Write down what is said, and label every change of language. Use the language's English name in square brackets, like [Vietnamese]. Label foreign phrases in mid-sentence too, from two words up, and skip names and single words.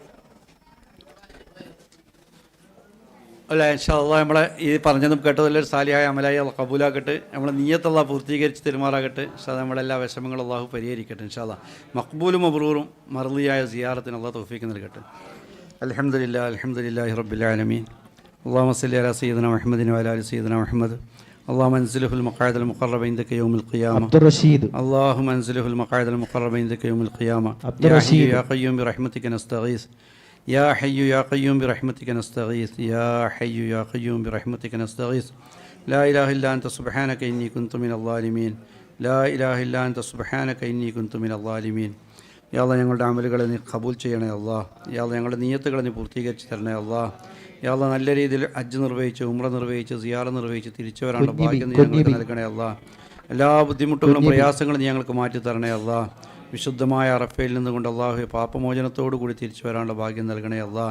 [Malayalam] അല്ല [Arabic] إن شاء الله [Malayalam] നമ്മളെ ഈ പറഞ്ഞതും കേട്ടതെല്ലാം സാലിഹായ അമലായി അല്ലാഹ് കബൂലാക്കട്ടെ. നമ്മളെ നിയ്യത്ത് അല്ലാഹ് പൂർത്തീകരിച്ച് തെരുമാറാകട്ടെ [Arabic] إن شاء الله. [Malayalam] നമ്മളെല്ലാ വിഷമങ്ങളും അല്ലാഹു പരിഹരിക്കട്ടെ [Arabic] إن شاء الله. [Malayalam] മഖ്ബൂലും മബ്റൂറും മർളിയായ സിയാറത്തിന് അല്ലാഹ് തൗഫീഖ് നൽകട്ടെ. [Arabic] الحمد لله رب العالمين. اللهم صل على سيدنا محمد وعلى آل سيدنا محمد. اللهم انزله المقاعد المقرب عندك يوم القيامة. عبد الرشيد. اللهم انزله المقاعد المقرب عندك يوم القيامة. عبد الرشيد. يا قيوم برحمتك نستغيث. يا حي يا قيوم برحمتك نستغيث. يا حي يا قيوم برحمتك نستغيث. لا إله إلا أنت سبحانك إني كنت من الظالمين. لا إله إلا أنت سبحانك إني كنت من الظالمين. [Malayalam] യാ അല്ലാഹ് ഞങ്ങളുടെ അമലുകളെ നീ കബൂൽ ചെയ്യണേ അല്ലാഹ്. യാ അല്ലാഹ് ഞങ്ങളുടെ നിയ്യത്തുകളെ നീ പൂർത്തീകരിച്ച് തരണേ അല്ലാഹ്. യാ അല്ലാഹ് നല്ല രീതിയിൽ ഹജ്ജ് നിർവഹിച്ച് ഉംറ നിർവഹിച്ച് സിയാറ നിർവഹിച്ച് തിരിച്ചു വരാനുള്ള ഭാഗ്യം നീ ഞങ്ങൾക്ക് നൽകണേ അല്ലാഹ്. എല്ലാ ബുദ്ധിമുട്ടുകളും പ്രയാസങ്ങളും നീ ഞങ്ങൾക്ക് മാറ്റി തരണേ അല്ലാഹ്. വിശുദ്ധമായ അറഫയിൽ നിന്നുകൊണ്ട് അല്ലാഹു പാപമോചനത്തോടു കൂടി തിരിച്ചു വരാനുള്ള ഭാഗ്യം നൽകണേ അല്ലാഹ്.